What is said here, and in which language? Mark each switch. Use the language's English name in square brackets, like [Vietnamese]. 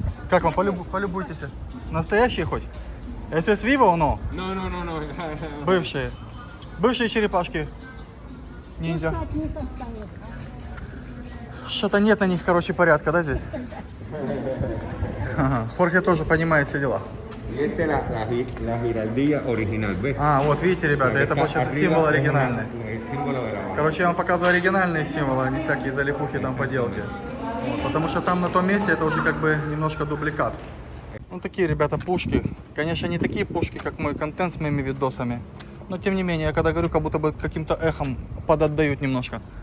[Russian] Как вам, полюбуйтесь. Настоящие хоть? [Spanish] Eso es vivo o no? No. [Russian] Бывшие. Бывшие черепашки. Ниндзя. Что-то нет на них, короче, порядка, да, здесь? Ага. Хорхе тоже понимает все дела. [Spanish] Y esta es la giraldilla original, ¿ves? [Russian] А, вот видите, ребята, это получается символ оригинальный. [Spanish] El símbolo de La Habana. [Russian] Короче, я вам показываю оригинальные символы, а не всякие залипухи там поделки. Вот, потому что там на том месте это уже как бы немножко дубликат. Ну такие, ребята, пушки. Конечно, не такие пушки, как мой контент с моими видосами. Но тем не менее, я когда говорю, как будто бы каким-то эхом подотдают немножко.